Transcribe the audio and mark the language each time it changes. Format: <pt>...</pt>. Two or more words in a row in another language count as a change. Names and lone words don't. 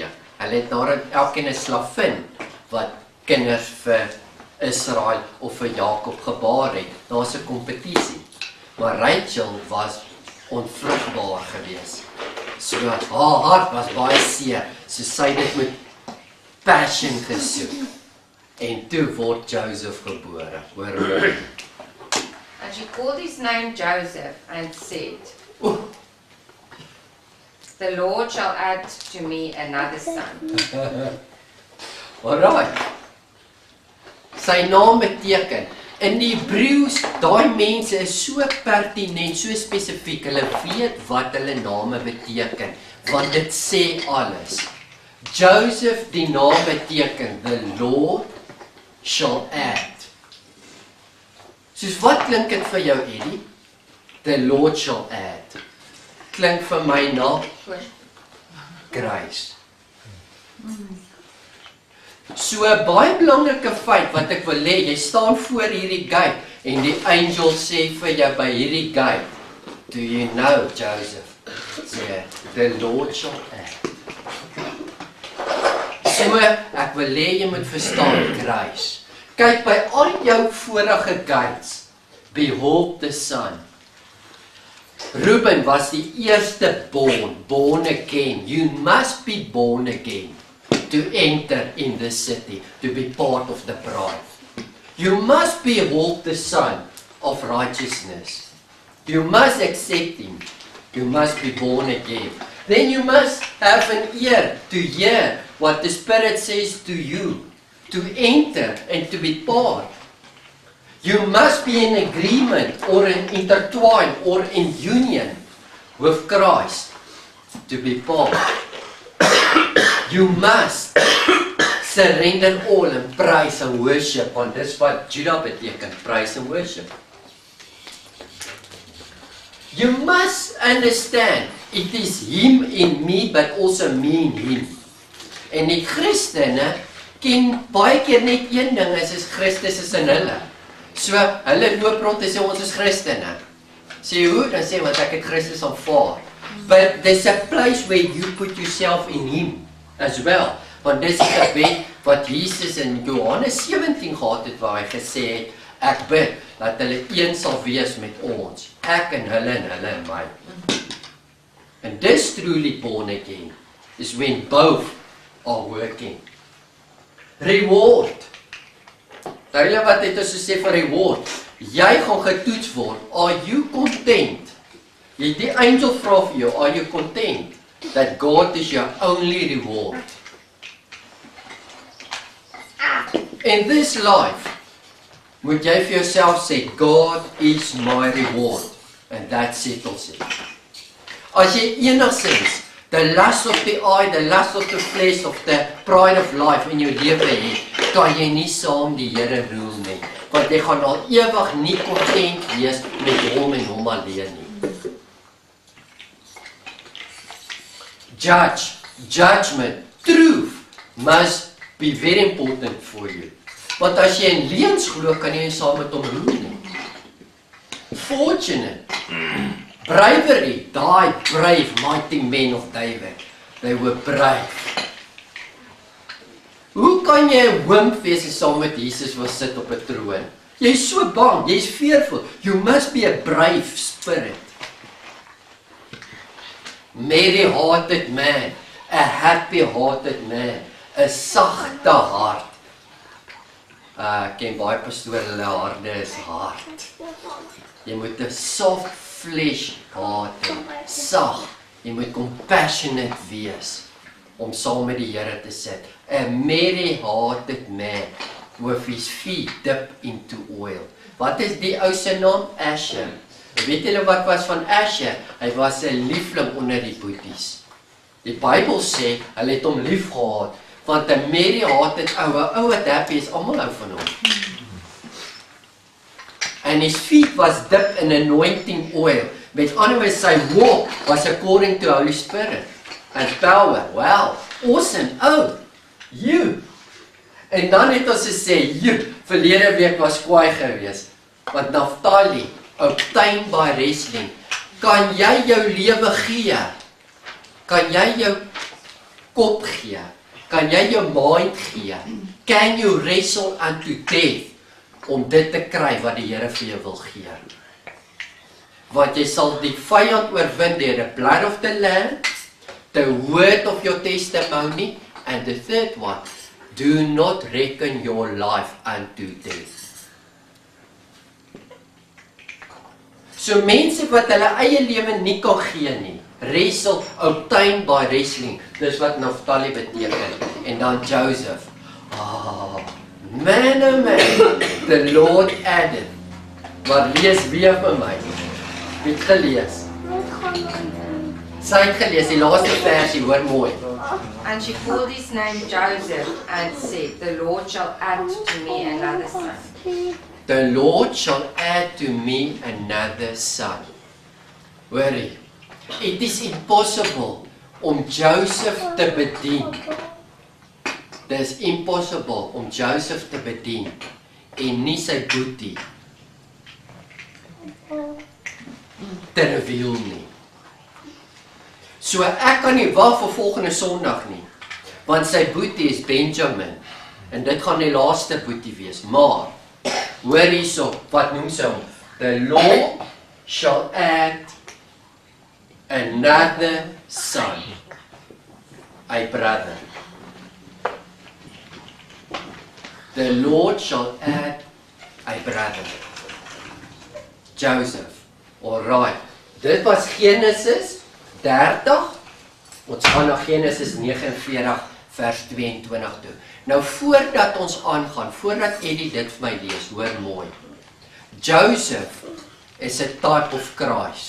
<af>Hulle het nadat elkeen 'n slavin wat kinders vir Israel of vir Jakob gebaar het. Daar's 'n kompetisie. Maar Rachel was onvrugbaar geweest. So haar hart was baie seer. So sy het dit met passion gesoek. En toe word Joseph gebore. Hoor mooi.</af> <en>And she called his name Joseph and said, The Lord shall add to me another son. Alright.</en> <af>Sy naam beteken, in die Hebreëus, daai mense is so pertinent, so spesifiek, hulle weet wat hulle name beteken, want dit sê alles. Joseph, die naam beteken,</af> <en>the Lord shall add.</en> <af>Soos wat klink dit vir jou, Eddie?</af> <en>The Lord shall add.</en> <af>Klink vir my na grace. So 'n baie belangrike feit wat ek wil hê, jy staan voor hierdie gate en die angel sê vir jou by hierdie gate,</af> <en>do you know Joseph? Sê, the Lord shall add.</en> <af>So ek wil hê jy moet verstaan grace. Kyk by al jou vorige gates,</af> <en>behold the son.</en> <af>Reuben was die eerste</af> <en>born again. You must be born again to enter in the city, to be part of the bride. You must behold the Son of righteousness. You must accept him. You must be born again. Then you must have an ear to hear what the Spirit says to you, to enter and to be part. You must be in agreement or in intertwine or in union with Christ to be part. You must surrender all in praise and worship,</en> <af>want dis wat Judah beteken,</af> <en>praise and worship. You must understand, it is him in me, but also me in him.</en> <af>En die Christene ken baie keer net een ding, is Christus is in hulle. So, hulle loop rond en sê, ons is Christene. Sê hoe? Dan sê, want ek het Christus aanvaar.</af> <en>But there's a place where you put yourself in him as well.</en> <af>Want dis die gebed wat Jesus in Johannes 17 gehad het, waar hy gesê het, ek bid, dat hulle een sal wees met ons, ek en hulle en my.</af> <en>And this truly born again, is when both are working. Reward.</en> <af>Hulle wat het ons gesê vir reward, jy gaan getoets word,</af> <en>are you content?</en> <af>Die angel vra vir jou,</af> <en>are you content? That God is your only reward. In this life,</en> <af>moet jy vir jouself sê, God is my reward.</af> <en>And that settles it.</en> <af>As jy enigszins</af> <en>the lust of the eye, the lust of the flesh, of the pride of life</en> <af>in jou lewe het, kan jy nie saam die Here roel nie. Want jy gaan al ewig nie content wees met hom en hom alleen nie.</af> <en>Judgment, truth must be very important for you.</en> <af>Want as jy in leuns glo, kan jy nie saam met hom roel nie.</af> <en>Fortunate, bravery, die brave, mighty men of David, they were brave.</en> <af>Hoe kan jy 'n wimp wees en saam met Jesus wil sit op 'n troon? Jy is so bang, jy is fearful.</af> <en>You must be a brave spirit. Merry-hearted man, a happy-hearted man,</en> <af>'n sagte hart. Ek ken baie pastore, hulle harte is hard. Jy moet 'n</af> <en>soft flesh</en> <af>hart hê, sag. Jy moet compassionate wees om saam met die Here te sit.</af> <en>A merry-hearted man with his feet dipped into oil.</en> <af>Wat is die ou se naam? Asher. Weet julle wat was van Asher? Hy was 'n liefling onder die boeties. Die Bybel sê, hulle het hom lief gehad, want 'n merry-hearted ou wat happy is, almal hou van hom.</af> <en>And his feet was dipped in anointing oil.</en> <af>Met ander woorde, sy walk was</af> <en>according to Holy Spirit and power. Wow, awesome. Oh, you.</en> <af>En dan het ons gesê, you, verlede week was kwaai gewees.</af> <en>Want Naphtali, obtained by wrestling.</en> <af>Kan jy jou lewe gee? Kan jy jou kop gee? Kan jy jou mind gee?</af> <en>Can you wrestle unto death?</en> <af>Om dit te kry wat die Here vir jou wil gee. Want jy sal die vyand oorwin deur</af> <en>the blood of the Lamb, the word of your testimony, and the third one, do not reckon your life unto death.</en> <af>So mense wat hulle eie lewe nie kan gee nie,</af> <en>wrestle, obtained by wrestling,</en> <af>dis wat Naphtali beteken.</af> <en>En dan Joseph, man oh man, the Lord added.</en> <af>Maar lees weer vir my. Wie het gelees? Sy het gelees, die laaste versie, hoor mooi.</af> <en>And she called his name Joseph and said, the Lord shall add to me another son. The Lord shall add to me another son. Worry. It is impossible</en> <af>om Joseph te bedien. Dit is impossible om Joseph te bedien en nie sy boetie te reveal nie. So ek kan nie wag vir volgende Sondag nie, want sy boetie is Benjamin en dit gaan die laaste boetie wees. Maar hoor hierso, wat noem sy hom?</af> <en>The Lord shall add another son, a brother. The Lord shall add a brother. Joseph. Alright.</en> <af>Dit was Genesis 30. Ons gaan na Genesis 49 vers 22 toe. Nou voordat ons aangaan, voordat Eddie dit vir my lees, hoor mooi. Joseph is 'n type of Christ.</af>